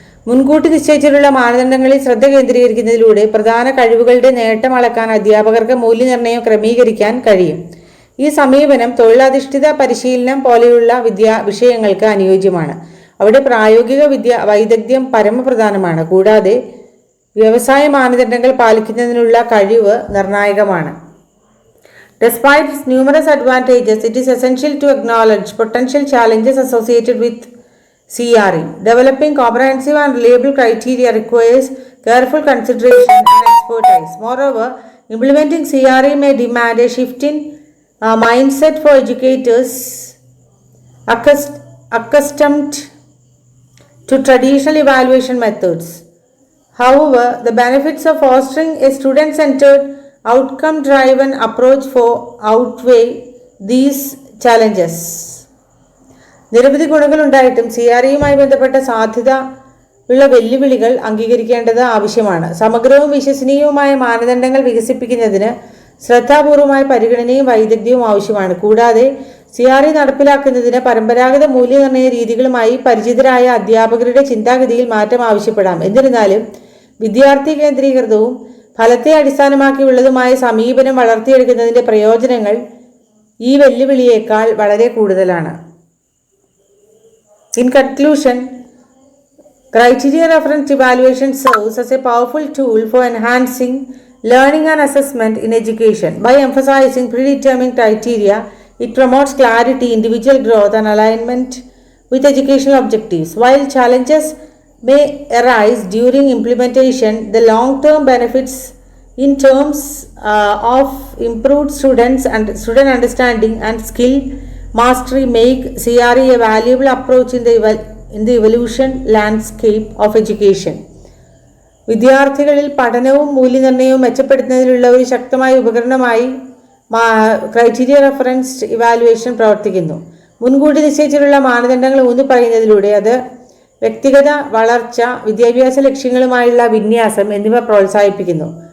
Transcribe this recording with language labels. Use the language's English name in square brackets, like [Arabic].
[Malayalam] മുൻകൂട്ടി നിശ്ചയിച്ചിട്ടുള്ള മാനദണ്ഡങ്ങളിൽ ശ്രദ്ധ കേന്ദ്രീകരിക്കുന്നതിലൂടെ പ്രധാന കഴിവുകളുടെ നേട്ടം അളക്കാൻ അധ്യാപകർക്ക് മൂല്യനിർണ്ണയം ക്രമീകരിക്കാൻ കഴിയും. ഈ സമീപനം തൊഴിലധിഷ്ഠിത പരിശീലനം പോലെയുള്ള വിഷയങ്ങൾക്ക് അനുയോജ്യമാണ്. അവിടെ പ്രായോഗിക വൈദഗ്ധ്യം പരമപ്രധാനമാണ്. കൂടാതെ വ്യവസായ മാനദണ്ഡങ്ങൾ പാലിക്കുന്നതിനുള്ള കഴിവ് നിർണായകമാണ്. [English] Despite its numerous advantages, it is essential to acknowledge potential challenges associated with CRE. Developing comprehensive and reliable criteria requires careful consideration and expertise. Moreover, implementing CRE may demand a shift in mindset for educators accustomed to traditional evaluation methods. However, the benefits of fostering a student-centered, outcome-driven approach outweigh these challenges. [Malayalam] നിരവധി ഗുണങ്ങളുണ്ടായിട്ടും CREയുമായി ബന്ധപ്പെട്ട സാധ്യത ഉള്ള വെല്ലുവിളികൾ അംഗീകരിക്കേണ്ടത് ആവശ്യമാണ്. സമഗ്രവും വിശ്വസനീയവുമായ മാനദണ്ഡങ്ങൾ വികസിപ്പിക്കുന്നതിന് ശ്രദ്ധാപൂർവമായ പരിഗണനയും വൈദഗ്ധ്യവും ആവശ്യമാണ്. കൂടാതെ CRE നടപ്പിലാക്കുന്നതിന് പരമ്പരാഗത മൂല്യനിർണ്ണയ രീതികളുമായി പരിചിതരായ അധ്യാപകരുടെ ചിന്താഗതിയിൽ മാറ്റം ആവശ്യപ്പെടാം. എന്നിരുന്നാലും വിദ്യാർത്ഥി കേന്ദ്രീകൃതവും ഫലത്തെ അടിസ്ഥാനമാക്കിയുള്ളതുമായ സമീപനം വളർത്തിയെടുക്കുന്നതിൻ്റെ പ്രയോജനങ്ങൾ ഈ വെല്ലുവിളിയേക്കാൾ വളരെ കൂടുതലാണ്. [English] In conclusion, criterion-referenced evaluation serves as a powerful tool for enhancing learning and assessment in education. By emphasizing predetermined criteria, it promotes clarity, individual growth, and alignment with educational objectives. While challenges may arise during implementation, the long-term benefits in terms of improved student understanding and skill mastery make CRE a valuable approach in the evolution landscape of education. [Malayalam] വിദ്യാർത്ഥികളിൽ പഠനവും മൂല്യനിർണ്ണയവും മെച്ചപ്പെടുത്തുന്നതിനുള്ള ഒരു ശക്തമായ ഉപകരണമായി criteria referenced evaluation പ്രവർത്തിക്കുന്നു. മുൻകൂട്ടി നിശ്ചയിച്ചിട്ടുള്ള മാനദണ്ഡങ്ങൾ ഊന്നി പറയുന്നതിലൂടെ അത് വ്യക്തിഗത വളർച്ച, വിദ്യാഭ്യാസ ലക്ഷ്യങ്ങളുമായുള്ള വിന്യാസം എന്നിവ പ്രോത്സാഹിപ്പിക്കുന്നു.